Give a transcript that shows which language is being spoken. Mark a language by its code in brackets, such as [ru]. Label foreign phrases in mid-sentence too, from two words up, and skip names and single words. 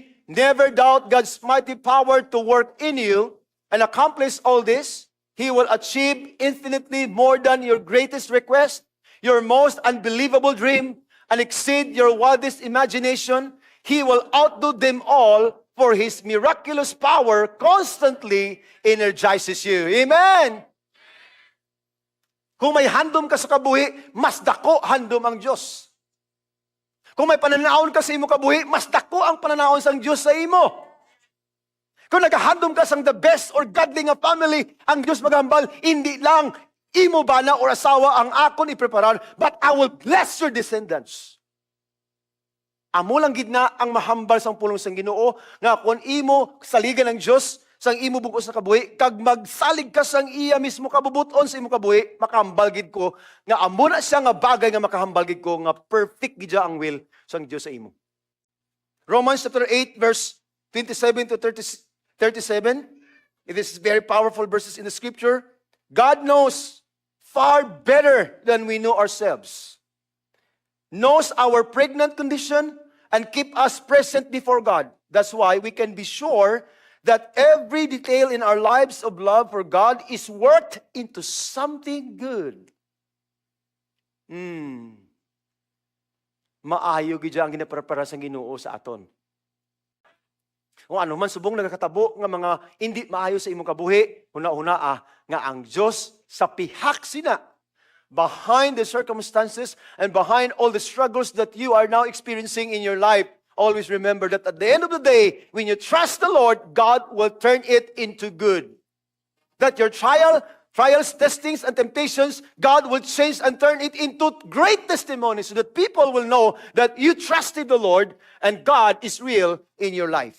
[en] Never doubt God's mighty power to work in you and accomplish all this. He will achieve infinitely more than your greatest request, your most unbelievable dream, and exceed your wildest imagination. He will outdo them all, for His miraculous power constantly energizes you. Amen! [hil] Kung may handom ka sa kabuhi, mas dako handom ang Diyos. Kung may pananaon ka sa imo kabuhi, mas dako ang pananaon sa Diyos sa imo. Kung nagahandom ka sang [en] the best [hil] or godly nga family, ang Diyos magambal, hindi lang imo bana or asawa ang akon ipreparar, [en] but I will bless your descendants. [hil] Amo lang gid na ang mahambal sang pulong sang Ginoo nga kun imo saligan ng Dios sang imo bugos na kabuhi, kag magsalig ka sang iya mismo kabubuton sa imo kabuhi, makahambal gid ko nga amo na siya nga bagay nga makahambal gid ko nga perfect gid ang will sang Dios sa imo. [en] Romans chapter 8 verse 27 to 37. This is very powerful verses in the scripture. God knows far better than we know ourselves. Knows our pregnant condition and keep us present before God. That's why we can be sure that every detail in our lives of love for God is worked into something good. [hil] Maayo gid ang ginaprepara sa Ginoo sa aton. Kung ano man subong nagakatabo nga mga hindi maayo sa imong kabuhi, una-una nga ang Diyos sa pihak sina [en] behind the circumstances and behind all the struggles that you are now experiencing in your life. Always remember that at the end of the day, when you trust the Lord, God will turn it into good. That your trial trials, testings, and temptations, God will change and turn it into great testimony so that people will know that you trusted the Lord and God is real in your life.